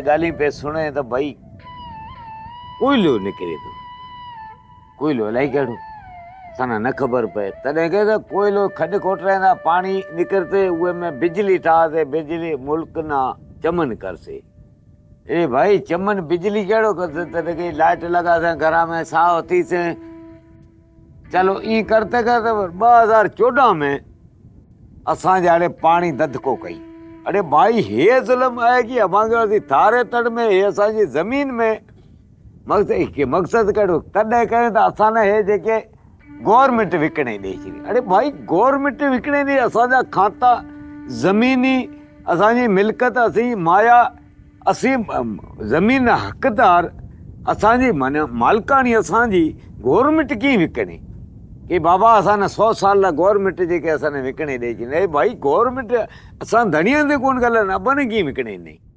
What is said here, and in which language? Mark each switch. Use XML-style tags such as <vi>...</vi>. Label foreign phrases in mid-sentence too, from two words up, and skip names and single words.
<sd>ॻाल्हियूं पिए सुणे त भई कोयलो निकिरे थो कोयलो अलाही कहिड़ो असां न ख़बर पए तॾहिं के त कोयलो खॾु खोटराईंदा पाणी निकिरते उहे में बिजली ठाहे बिजली मुल्क ना चमन करसे ए भाई चमन बिजली कहिड़ो करसे तॾहिं के लाइट लॻासे घर में साह थीसे चलो ई करते करते 2014 में असांजे हाणे पाणी ददको कई अरे भाई हे ज़ुल्म आहे कि असांखे थारे तड़ में हे असांजी ज़मीन में मक़सद कहिड़ो तॾहिं कयूं त असां न हे जेके गवर्नमेंट विकिणे ॾेई छॾी अरे भाई गवर्नमेंट विकिणे ॾेई असांजा खाता ज़मीनी असांजी मिल्कत असीं माया असीं ज़मीन हक़दार असांजी माना मालिकाणी असांजी गवर्नमेंट कीअं विकिणे कि बाबा असां 100 साल लाइ गवर्नमेंट जेके असांखे विकिणे ॾेई छॾी भाई गवर्नमेंट असां धणीअ ते कोन ॻाल्हाइनि अॿनि कीअं विकिणे ॾे</sd>